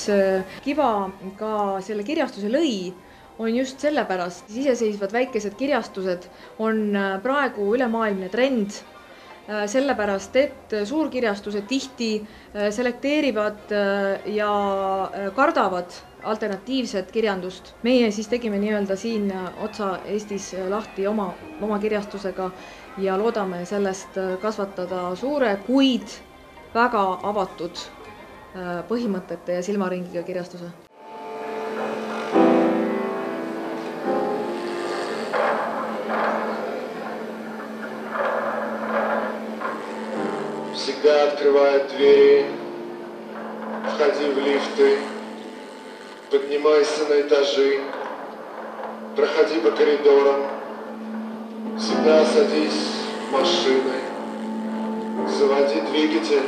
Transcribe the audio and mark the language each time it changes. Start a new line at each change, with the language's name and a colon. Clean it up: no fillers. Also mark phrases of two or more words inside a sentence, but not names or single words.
Estonian: Kiwa ka selle kirjastuse lõi, on just sellepärast, iseseisvad väikesed kirjastused on praegu ülemaailmne trend, sellepärast, et suurkirjastused tihti selekteerivad ja kardavad alternatiivset kirjandust. Meie siis tegime nii-öelda siin otsa Eestis lahti oma kirjastusega ja loodame sellest kasvatada suure, kuid väga avatud põhimõtete ja silmaringiga kirjastuse.
Russian: Всегда открывают двери, входи в лифты, поднимайся на этажи, проходи по коридорам, всегда садись в машины, заводи двигатель.